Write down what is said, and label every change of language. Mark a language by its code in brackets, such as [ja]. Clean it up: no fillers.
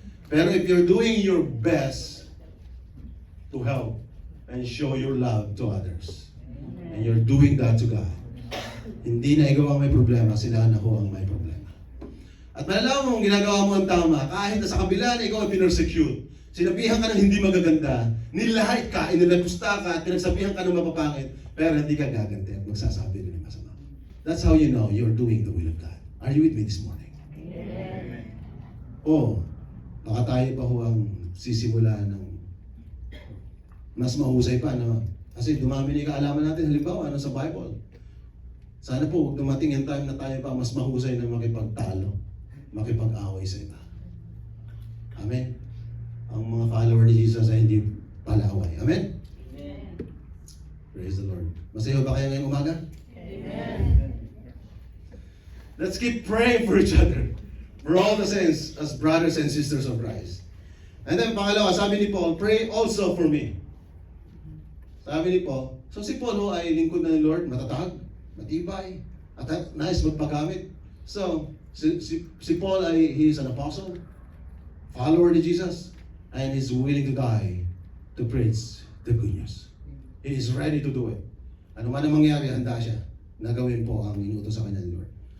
[en] Pero if you're doing your best to help and show your love to others, and you're doing that to God, [tl] hindi na ikaw ang may problema, [en] sila na ho ang may problema. [tl] At malalaman mong ginagawa mo ang tama, kahit na sa kabila na ikaw ay pinersecute, sinabihan ka ng hindi magaganda, nilahit ka, inilagusta ka, at pinagsabihan ka ng mapapangit, pero hindi ka gaganti at magsasabi rin ng masama. [en] That's how you know you're doing the will of God. Are you with me this morning? Amen. [tl] O, baka tayo pa ho ang sisimula ng mas mahusay pa, no? Kasi dumami na yung kaalaman natin, halimbawa, sa Bible. Sana po, dumating yung time na tayo pa mas mahusay na makipagtalo, makipag-away sa iba. Amen? Ang mga follower ni Jesus ay hindi palaway. Amen? Amen. [en] Praise the Lord. [tl] Masaya ba kayo ngayong umaga? Amen. [en] Let's keep praying for each other. For all the saints as brothers and sisters of Christ. [tl] And then pangalawa, sabi ni Paul, [en] pray also for me. [tl] Sabi ni Paul, so si Paul ay lingkod na ni Lord, matatag, matibay, at nais magpagamit. So, si Paul ay, [en] he is an apostle. follower ni Jesus and is willing to die to preach the good news. He is ready to do it. [tl] Ano man ang mangyari, handa siya na gawin po ang inutos sa kanya ni Lord.